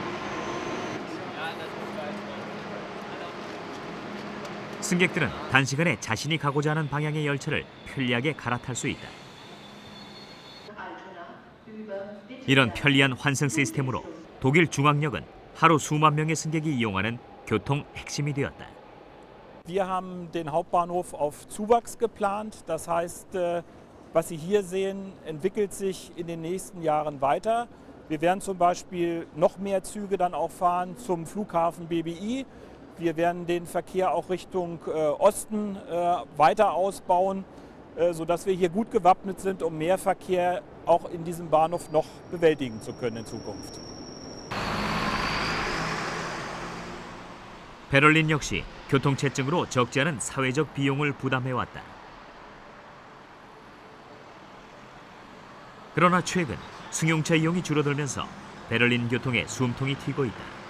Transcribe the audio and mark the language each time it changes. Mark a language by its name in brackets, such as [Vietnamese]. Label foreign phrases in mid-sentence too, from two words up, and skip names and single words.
[Korean] 승객들은 단시간에 자신이 가고자 하는 방향의 열차를 편리하게 갈아탈 수 있다. 이런 편리한 환승 시스템으로 독일 중앙역은 하루 수만 명의 승객이 이용하는 교통 핵심이 되었다. [German] Wir haben den Hauptbahnhof auf Zuwachs geplant. Das heißt, was Sie hier sehen, entwickelt sich in den nächsten Jahren weiter. Wir werden zum Beispiel noch mehr Züge dann auch fahren zum Flughafen BBI. Wir werden den Verkehr auch Richtung Osten weiter ausbauen, sodass wir hier gut gewappnet sind, um mehr Verkehr auch in diesem Bahnhof noch bewältigen zu können in Zukunft. [Korean] 베를린 역시 교통체증으로 적지 않은 사회적 비용을 부담해왔다. 그러나 최근 승용차 이용이 줄어들면서 베를린 교통에 숨통이 튀고 있다.